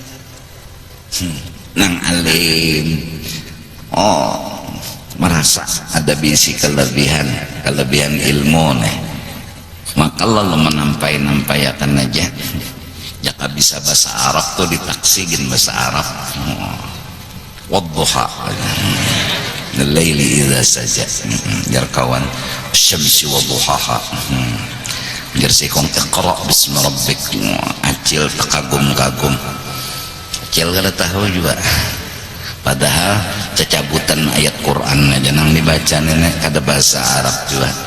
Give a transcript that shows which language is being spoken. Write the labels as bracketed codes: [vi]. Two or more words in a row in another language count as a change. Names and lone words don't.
[bjn] Nang alim, oh, merasa ada bisi kelebihan ilmu nih, maka lalu menampai-nampayakan aja. Jika bisa bahasa Arab tuh ditaksigin bahasa Arab. [ar] والضحى والليل إذا سجى, [bjn] jar kawan, [ar] شمس وضحاها, [bjn] jar sikong [ar] اقرأ باسم ربك, [bjn] acil terkagum-kagum, acil kada tahu juga. Padahal cacabutan ayat Quran aja nang dibaca nenek kada bahasa Arab juga.